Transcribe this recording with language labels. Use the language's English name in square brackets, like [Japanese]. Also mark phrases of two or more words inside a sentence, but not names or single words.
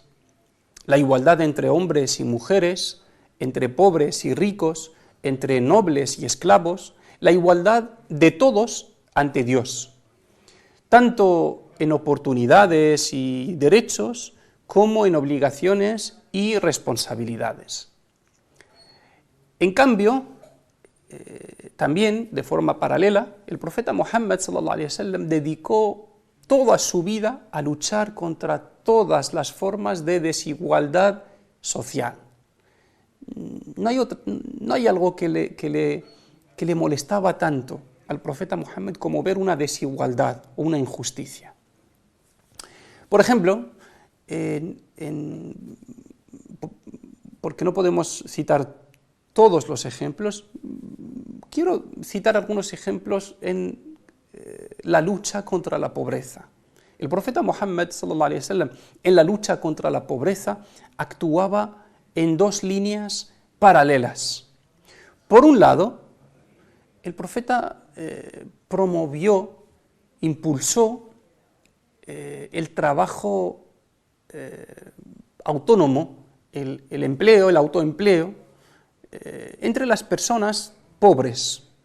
[Spanish] La igualdad entre hombres y mujeres, entre pobres y ricos, entre nobles y esclavos, la igualdad de todos ante Dios, tanto en oportunidades y derechos como en obligaciones y responsabilidades. En cambio, también, de forma paralela, el profeta Muhammad [Arabic] صلى الله عليه وسلم [Spanish] dedicó toda su vida a luchar contra todas las formas de desigualdad social. No hay algo que le molestaba tanto al profeta Muhammad como ver una desigualdad o una injusticia. Por ejemplo, porque no podemos citar todos los ejemplos, quiero citar algunos ejemplos en la lucha contra la pobreza. El profeta Muhammad [Arabic] صلى الله عليه وسلم [Spanish] en la lucha contra la pobreza actuaba en dos líneas paralelas. Por un lado, el profeta promovió, impulsó el trabajo autónomo, el empleo, el autoempleo, entre las personas pobres.